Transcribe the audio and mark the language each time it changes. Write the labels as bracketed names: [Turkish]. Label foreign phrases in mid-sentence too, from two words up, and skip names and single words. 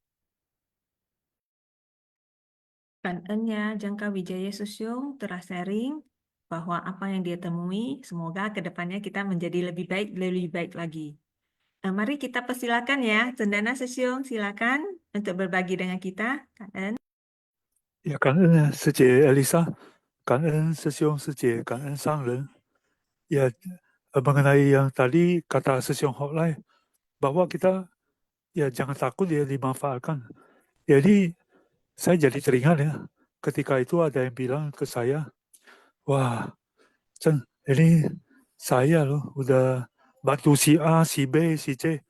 [Indonesian] Kan-ennya Jangka Wijaya Susyung telah sharing bahwa apa yang dia temui, semoga ke depannya kita menjadi lebih baik lagi. Mari kita persilakan ya, Cendana Susyung, silakan untuk berbagi dengan kita, Kan-en. Ya, [Chinese] 感恩师姐 Elisa， 感恩师兄师姐，感恩上人。 [Indonesian] Ya, mengenai yang tadi kata 师兄 Hoklai, bahwa kita ya jangan takut ya dimanfaatkan. Jadi saya jadi teringat ya, ketika itu ada yang bilang ke saya, wah, Chen, ini saya loh udah bantu si A, si B, si C.